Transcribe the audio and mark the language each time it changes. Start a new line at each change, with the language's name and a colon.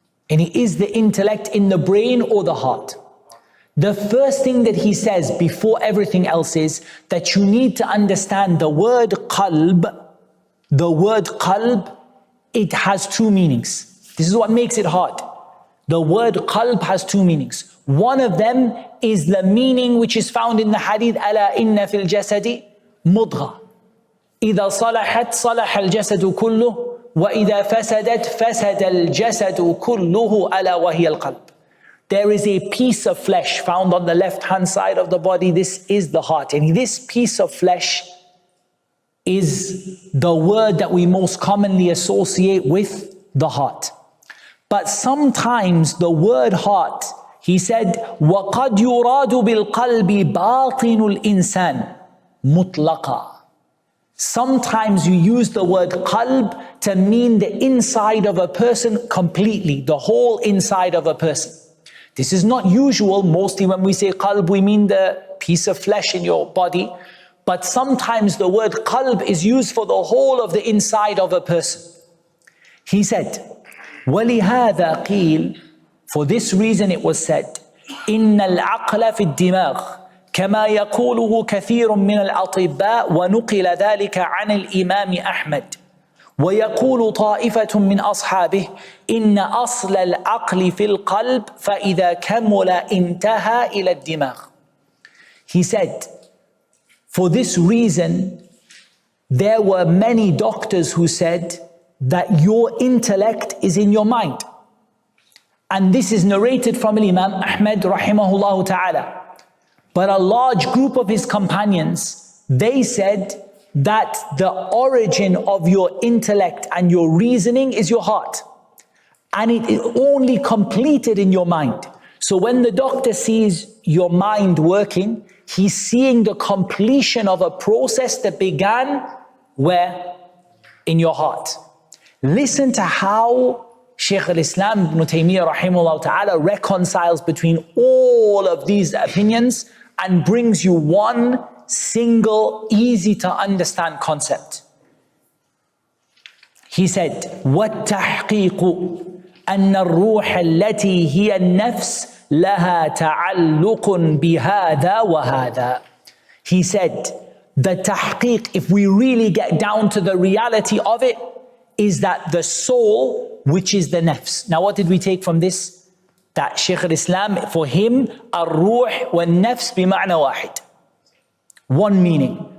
English: And is the intellect in the brain or the heart? The first thing that he says before everything else is that you need to understand the word qalb. The word qalb, it has two meanings. This is what makes it hard. The word qalb has two meanings. One of them is the meaning which is found in the hadith,
Arabic: ala inna fil jasadi mudgha. إذا صلحت صلح الجسد كله وإذا فسدت فسد الجسد كله ألا وهي القلب.
English: There is a piece of flesh found on the left hand side of the body. This is the heart. And this piece of flesh is the word that we most commonly associate with the heart. But sometimes the word heart, he said,
Arabic: وَقَدْ يُرَادُ بِالْقَلْبِ بَاطِنُ الْإِنسَانِ مُطْلَقًا.
English: Sometimes you use the word qalb to mean the inside of a person completely, the whole inside of a person. This is not usual. Mostly when we say qalb, we mean the piece of flesh in your body. But sometimes the word qalb is used for the whole of the inside of a person. He said,
Arabic: وَلِهَذَا قِيلَ,
English: for this reason it was said,
Arabic: إِنَّ الْعَقْلَ فِي الدِّمَاغِ كما يقوله كثير من الأطباء ونقل ذلك عن الإمام أحمد ويقول طائفة من أصحابه إن أصل العقل في القلب فإذا كمل انتهى إلى الدماغ.
English: He said, for this reason, there were many doctors who said that your intellect is in your mind. And this is narrated from Imam Ahmad rahimahullah ta'ala. But a large group of his companions, they said that the origin of your intellect and your reasoning is your heart. And it is only completed in your mind. So when the doctor sees your mind working, he's seeing the completion of a process that began where? In your heart. Listen to how Shaykh al-Islam Ibn Taymiyyah rahimahullah ta'ala reconciles between all of these opinions and brings you one single, easy to understand concept. He said,
Arabic: وَالتَّحْقِيقُ أَنَّ الرُّوحَ الَّتِي هِيَ النَّفْسِ لَهَا تَعَلُّقٌ بِهَذَا وَهَذَا.
English: He said, the tahqiq, if we really get down to the reality of it, is that the soul, which is the nafs. Now what did we take from this? That Shaykh al-Islam, for him,
Arabic: al-ruh wal-nafs bima'na wahid.
English: One meaning.